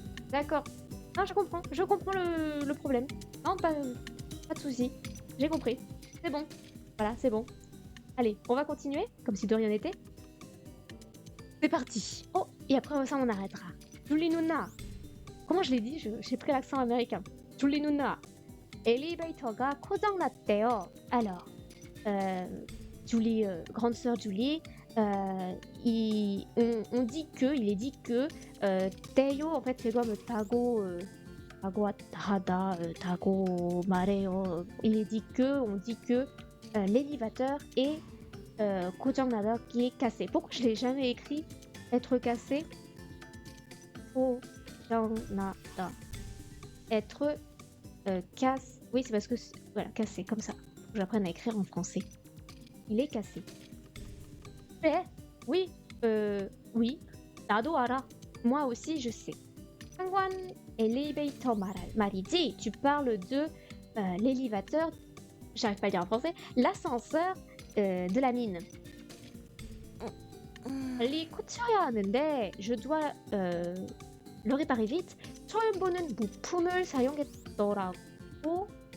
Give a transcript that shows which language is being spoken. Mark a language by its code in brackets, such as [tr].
[fr] D'accord. Non, je comprends le problème. Non, pas de souci. J'ai compris. C'est bon. Voilà, c'est bon. Allez, on va continuer, comme si de rien n'était. C'est parti. Oh, et après ça, on arrêtera. Julie Nuna. Comment je l'ai dit? J'ai pris l'accent américain. Julie Nuna. [ko] 엘리베이터가 고장났대요. [fr] Alors, Julie, grande sœur Julie, il est dit que Teo en fait c'est comme tago hada tago mareo. On dit que l'élévateur est 고장나다 qui est cassé. Pourquoi je l'ai jamais écrit être cassé? 고장나다. Être casse. Oui, c'est parce que voilà, cassé comme ça. J'apprenne à écrire en français. Il est cassé. Oui, oui. [ko] 나도 알아. [fr] Moi aussi, je sais. [ko] 상관 엘리베이터 말이지. [fr] Tu parles de l'élévateur. J'arrive pas à dire en français. L'ascenseur de la mine. [ko] 빨리 고쳐야 하는데, [fr] je dois le réparer vite. [ko] 처음 보는 부품을 사용했더라고.